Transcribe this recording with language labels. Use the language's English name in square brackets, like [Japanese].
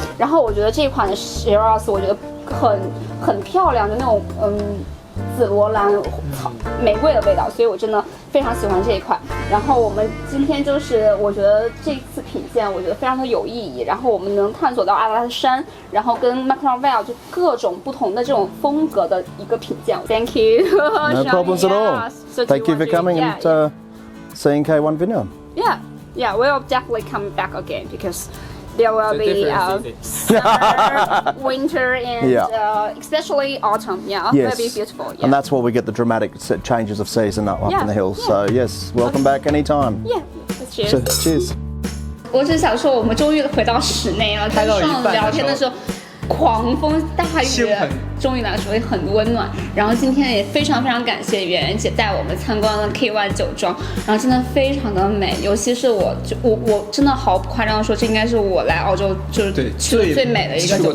[Chinese] 然后我觉得这一款的 Shiraz 我觉得很漂亮的那种紫罗兰玫瑰的味道，所以我真的非常喜欢这一款。然后我们今天就是我觉得这次品鉴我觉得非常的有意义，然后我们能探索到阿拉斯山，然后跟 McLaren 就各种不同的这种风格的一个品鉴。 [English] Thank you. No problems at all. Thank you for coming and seeing K1 Vineyard. Yeah, we'll definitely come back again because there will be summer, winter, and especially autumn. Yeah, yes. Will be beautiful. Yeah. And that's where we get the dramatic changes of season up in the hills. So yes, welcome back anytime. Yeah, cheers. Cheers. [Chinese] 我只想说，我们终于回到室内了。跟上聊天的时候，狂风大雨，终于来说也很温暖。然后今天也非常感谢圆圆姐带我们参观了 K1 酒庄，然后真的非常的美，尤其是我真的毫不夸张的说，这应该是我来澳洲就是去的最美的一个酒庄，